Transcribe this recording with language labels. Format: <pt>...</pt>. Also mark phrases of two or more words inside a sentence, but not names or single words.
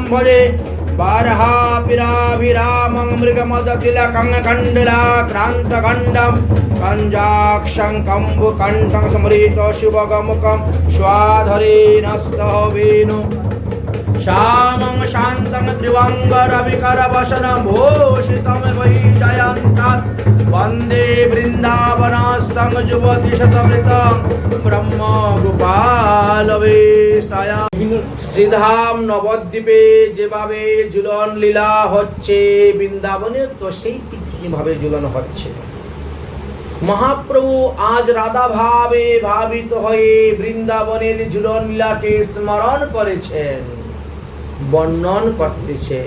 <sa>भजे बारहापिराभिरामं मृगमदतिलकं कण्डलाक्रान्तखण्डं कञ्जाक्षं कम्बुकण्ठं स्मृत शुभगमुखं स्वाधरेणस्तः वेणु श्यामं शान्तं त्रिवङ्गरविकरवसनं भूषितं वैजयन्तं वन्दे वृन्दावनस्थं युवतिशतमृतं ब्रह्मगोपालवेशया।</sa> <bn>শ্রীধাম নবদ্বীপে যেভাবে ঝুলন লীলা হচ্ছে, বৃন্দাবনে তো সেই ভাবে ঝুলন হচ্ছে। মহাপ্রভু আজ রাধা ভাবে ভাবিত হয়ে বৃন্দাবনের ঝুলন লীলাকে স্মরণ করেছেন, বর্ণন করতেছেন।</bn>